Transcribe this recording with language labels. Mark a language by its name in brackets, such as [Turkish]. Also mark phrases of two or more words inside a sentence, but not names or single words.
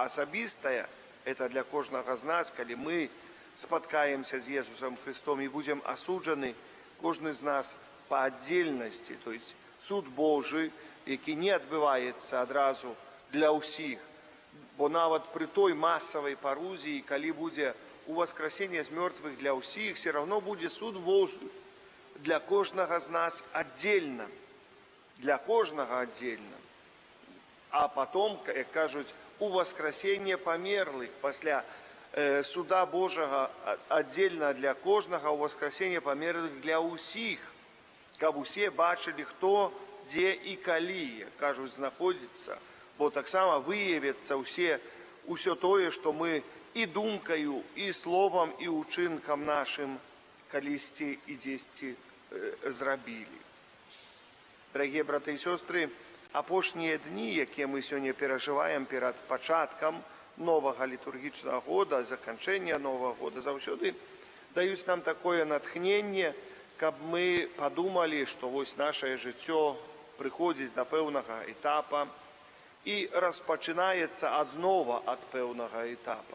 [Belarusian] Асабістая, это для кожнага з нас, калі мы спаткаемся з Езусом Христом і будзем асуджаны, кожны з нас па аддзельнасці, [Russian] то есть суд Божий, [Belarusian] які не адбываецца адразу для ўсіх. Бо нават пры той масавай парузіі, калі будзе уваскрасенне з мёртвых для ўсіх, [Russian] все равно [Belarusian] будзе суд Божий для кожнага з нас аддзельна. Для кожнага аддзельна. [Russian] А потом, [Belarusian] як кажуць, уваскрасенне памерлых пасля суда Божага аддзельна для кожнага, уваскрасенне памерлых для ўсіх, каб усе бачылі, хто, дзе і калі, кажуць, знаходзіцца, бо таксама выявіцца ўсё тое, што мы і думкаю, і словам, і ўчынкам нашым калісьці і дзесьці зрабілі. [Russian] Дорогие браты и сестры, [Belarusian] апошнія дні, якія мы сёння перажываем перад пачаткам новага літургічнага года, заканчэння новага года, заўсёды даюць нам такое натхненне, каб мы падумалі, што вось нашае жыццё прыходзіць да пэўнага этапа і распачынаецца аднова ад пэўнага этапа.